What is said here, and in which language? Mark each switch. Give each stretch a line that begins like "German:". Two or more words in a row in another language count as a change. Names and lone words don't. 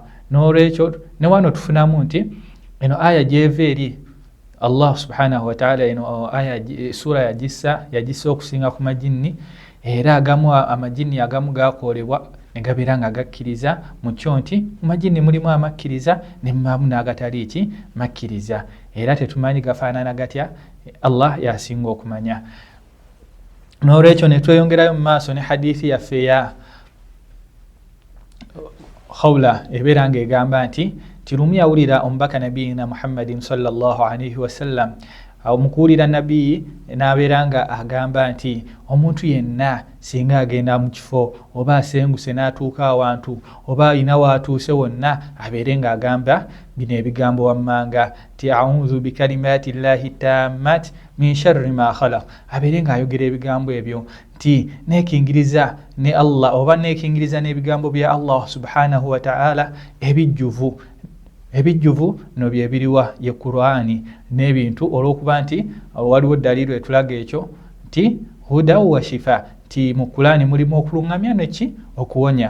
Ganda: N'olwekyo ne wano tufunamu nti eno aya gy'eva eri
Arabic: الله سبحانه وتعالى,
Ganda: eno aya sura yagissa okusinga ku majinni, era amajinni agamu gakoolebwa negabeera nga gakkiriza mu kyo nti mu majinni mulimu amakkiriza ne mubamu n'agatali ki makkiriza, era tetumanyi gafaanana gatya, Allah yasinga okumanya. N'olwekyo ne tweyongerayo mu maaso ne hadithi yaffe ya Khawla ebeera ng'egamba nti tirumu yawulira omubaka
Arabic: نبينا محمد صلى الله عليه وسلم
Ganda: mu kuwulira nabbi n'abeera nga agamba nti omuntu yenna singa agenda mu kifo oba asenguse n'atuuka awantu oba alina waatuuse wonna abeere ng'agamba bino ebigambo wammanga ti
Arabic: أعوذ بكلمات الله التامات من شر ما خلق.
Ganda: Abeere ng'ayogera ebigambo ebyo nti neekingiriza ne Allah oba neekingiriza n'ebigambo bya Allah
Arabic: سبحانه وتعالى
Ganda: ebijjuvu no bye biriwa ye Qur'ani n'ebintu olw'okuba nti waliwo daliilu etulaga ekyo nti
Arabic: هدى وشفاء,
Ganda: ti mu Qur'ani mulimu okulungamya neki okuwonya.